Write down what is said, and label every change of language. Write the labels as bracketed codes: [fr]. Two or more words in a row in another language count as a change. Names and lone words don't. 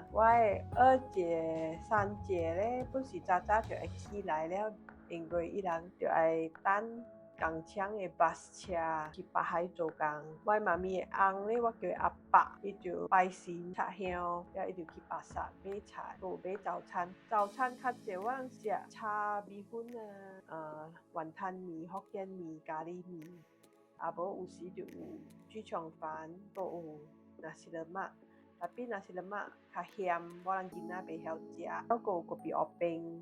[nan] 我的二姐、三姐咧，本是早就会起来了。因为伊人就要等工厂的巴士车去北海做工。我妈咪的翁咧，我叫阿伯，伊就拜神插香，了伊就去巴士买菜，有买早餐。早餐较侪我人食炒米粉啊，雲吞麵、福建麵、咖喱麵，啊無有時就有豬腸飯，閣有納西勒瑪。特別納西勒瑪較鹹，我人囡仔袂曉食，還閣有咖啡烏冰。